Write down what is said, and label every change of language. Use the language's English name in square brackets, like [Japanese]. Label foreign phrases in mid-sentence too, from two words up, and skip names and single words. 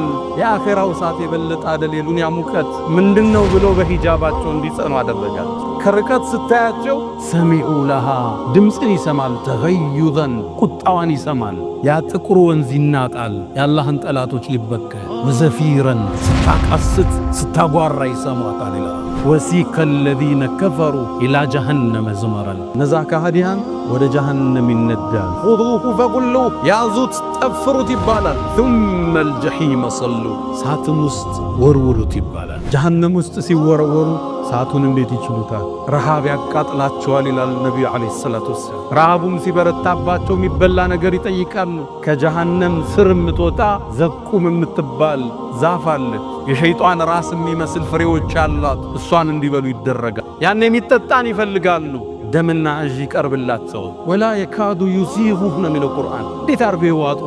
[Amharic] የአኺራው እሳት የበለጠ አይደል የዱንያ ሙቀት ምንድነው ብሎ በሂጃባቸው እንዲጸኑ አደረጋቸው። ከርቀት ስታያቸው [Arabic] سمعوا لها [Amharic] ድምፅን ይሰማል፣ ተገዩዘን ቁጣዋን ይሰማል። ያ ጥቁር ወንዝ ይናጣል የአላህን ጠላቶች ሊበከል። ወዘፊረን ስታቃስት ስታጓራ ይሰማታል ይላል። [Arabic] وسيق الذين كفروا إلى جهنم زمرا [Amharic] ነዛ ከሃዲያን ወደ ጀሃነም ይነዳል። [Arabic] خذوه فغلوه [Amharic] ያዙት ጠፍሩት ይባላል። [Arabic] ثم الجحيم صلوا [Amharic] ሳጥን ውስጥ ወርውሩት ይባላል። ጀሃነም ውስጥ ሲወረወሩ ሳቱን እንዴት ይችሉታል? ረሃብ ያቃጥላቸዋል ይላል ነብዩ [Arabic] عليه الصلاة والسلام። [Amharic] ረሃቡም ሲበረታባቸው የሚበላ ነገር ይጠይቃሉ። ከጀሃነም ስር የምትወጣ ዘቁም የምትባል ዛፍ አለች። የሸይጣን ራስ የሚመስል ፍሬዎች አሏት። እሷን እንዲበሉ ይደረጋል። ያን የሚጠጣን ይፈልጋሉ። ደምና እዥ ይቀርብላቸው። [Arabic] ولا يكاد يسيغه [Amharic] ነው የሚለው ቁርአን። እንዴት አርገው ይዋጡት?